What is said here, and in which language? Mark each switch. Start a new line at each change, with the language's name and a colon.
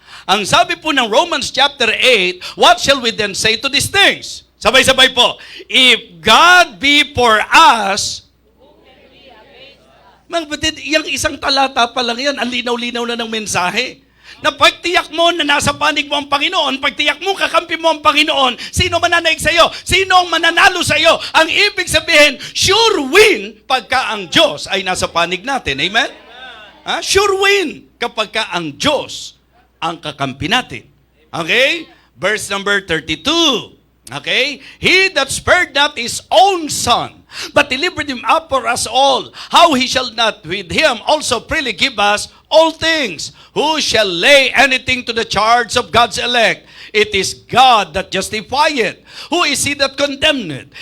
Filipino: Ang sabi po ng
English: Romans chapter 8, what shall we then say to these things?
Filipino: Sabay-sabay po.
English: If God be for us,
Filipino: mga kapatid, yung isang talata pa lang yan, ang linaw-linaw na ng mensahe. Na pagtiyak mo na nasa panig mo ang Panginoon, pagtiyak mo kakampi mo ang Panginoon, sino mananaig sa iyo? Sino ang mananalo sa iyo? Ang ibig sabihin, sure win pagka ang Diyos ay nasa panig natin. Amen? Sure win kapag ka ang Diyos ang kakampi natin.
English: Okay? Verse number 32. Okay? He that spared not his own son, but delivered him up for us all, how he shall not with him also freely give us all things? Who shall lay anything to the charge of God's elect? It is God that justifieth. Who is he that condemneth?